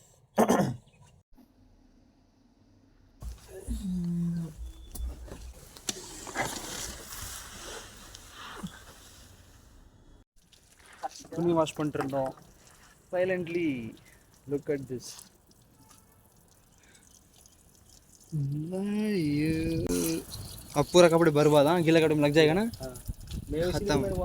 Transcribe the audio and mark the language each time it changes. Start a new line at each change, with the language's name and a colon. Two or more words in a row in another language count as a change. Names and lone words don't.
Tamil: துணி வாஷ் பண்ணிட்டு இருந்தோம்.
English: silently look at this.
Hindi: अब पूरा कपड़े बर्बाद. हाँ, गीला कपड़े में लग जाएगा ना, खत्म.